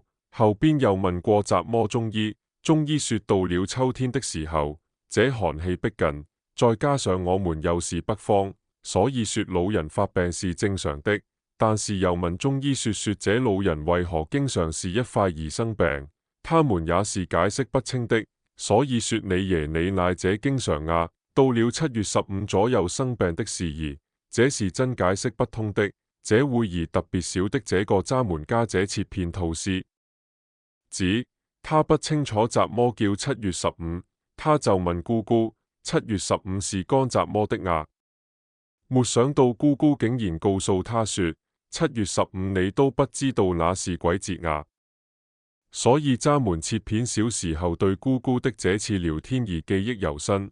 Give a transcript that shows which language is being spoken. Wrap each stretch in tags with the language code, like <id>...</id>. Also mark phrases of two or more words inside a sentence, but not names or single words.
<zh>後邊又問過什麼中醫，中醫說到了秋天的時候，這寒氣逼近，再加上我們又是北方，所以說老人發病是正常的。但是又問中醫說這老人為何經常是一塊兒生病，他們也是解釋不清的。所以說你爺你奶這經常到了7月15左右生病的事宜，這是真解釋不通的。這會兒特別小的這個咱們家這切片吐司，指他不清楚怎麼叫7月15，他就問姑姑7月15是干怎麼的沒想到姑姑竟然告訴他說7月15你都不知道那是鬼節所以咱們切片小時候對姑姑的這次聊天而記憶猶新。</zh>